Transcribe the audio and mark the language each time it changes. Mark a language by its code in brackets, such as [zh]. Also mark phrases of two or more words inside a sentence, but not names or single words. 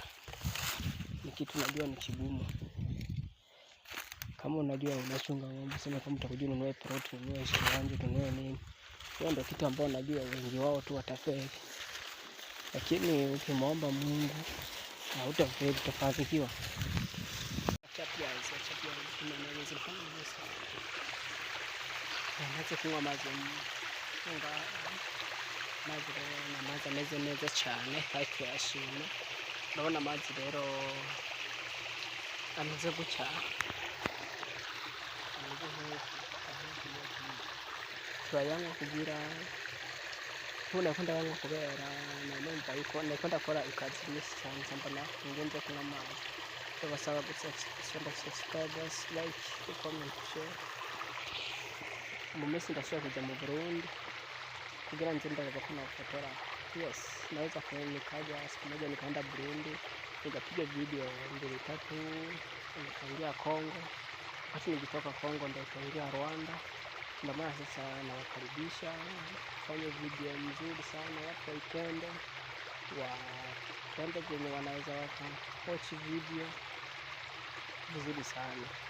[sw] Ni kitu najua ni kigumu. Kama unajua unachunga ng'ombe, sema kama utakuja ununue plot, ununue shamba, ununue nini. Hiyo ndio kitu ambao najua wengi wao tu watafeli. Lakini ukimwomba Mungu hautafeli, utafanikiwa. [rw] Kunywa mazi ameze neza cyane kandi tuyashima. Ndabona amazi rero ameze gutya, turayanywa kugira ndayanywa kubera numva yuko niko ndakora ikazi nyinshi cyane, mbona ngenze kunywa amazi. Basaba [en] subscribe, like, comment, share. [rw] Mu minsi ndashobora kujya mu Burundi kugira nje ndaza ko nafotora. [sw] Yes, naweza nikaja siku moja nikaenda Burundi, nikapiga video 2-3, nikaingia Kongo. Wakati nilitoka Kongo ndio nikaingia Rwanda. Ndio maana sasa nawakaribisha kufanya video nzuri sana, watu waipende, kwenye wanaweza watch video vizuri sana.